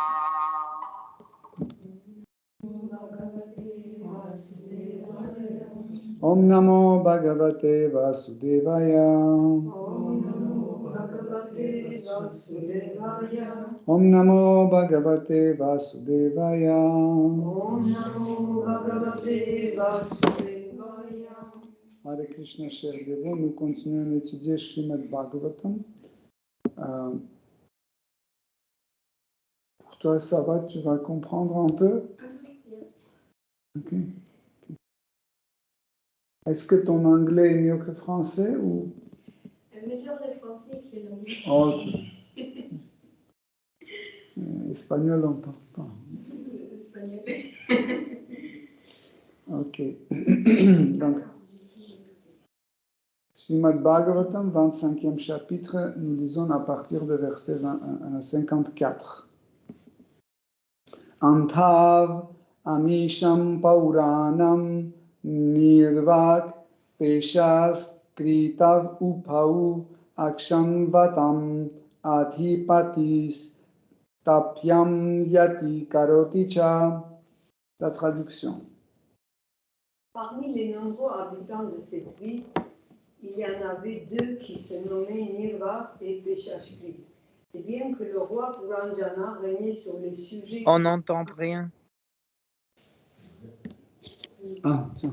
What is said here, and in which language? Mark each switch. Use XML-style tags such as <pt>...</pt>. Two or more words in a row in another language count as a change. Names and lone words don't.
<sa>Om Namo Bhagavate Vasudevaya. Om Namo Bhagavate Vasudevaya. Om Namo Bhagavate Vasudevaya. Hare Krishna,</sa> <fr>cher Devo, nous continuons d'étudier</fr> <sa>Srimad Bhagavatam.</sa> <fr>Pour toi, ça va, tu vas comprendre un peu? Ok. Est-ce que ton anglais est mieux que français ou? Meilleur le français que l'anglais. Ok. Espagnol, on parle pas. Espagnol. Ok. Donc,</fr> <sa>Srimad Bhagavatam,</sa> <fr>25e chapitre, nous lisons à partir de verset 54.</fr> <sa>Antav amisham pauranam nirvak peshas kritav upau aksham vatam adhipatis tapyam yati karoti cha.</sa> <fr>La traduction. Parmi les nombreux habitants de cette ville, il y en avait deux qui se nommaient Nirva et Peshashkrit. Et bien que le roi Puranjana régnait sur les sujets... On n'entend rien. Ah, tiens.</fr>